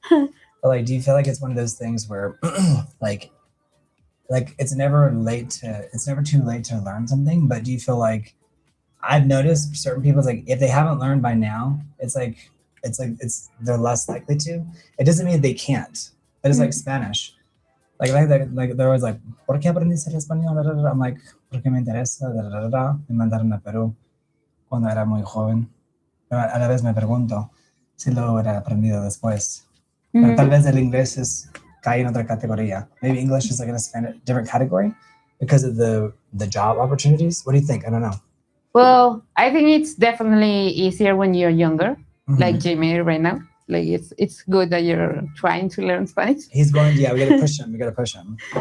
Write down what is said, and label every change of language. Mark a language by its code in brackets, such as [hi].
[en] But like, do you feel like it's one of those things where like it's never too late to learn something, but do you feel like I've noticed certain people like if they haven't learned by now, it's they're less likely to. It doesn't mean they can't. But it's like Spanish. Like they're always like, [es] ¿Por qué aprendiste el español? Da, da, da. [en] I'm like, [es] porque me interesa. Da, da, da, da. Me mandaron a Perú cuando era muy joven. Pero a la vez me pregunto si lo hubiera aprendido después. Pero tal vez el inglés cae en otra categoría. [en] Maybe English is like in a different category because of the job opportunities. What do you think? I don't know. Well, I think it's definitely easier when you're younger, like Jimmy right now. Like it's good that you're trying to learn Spanish. He's going. Yeah, we gotta push him.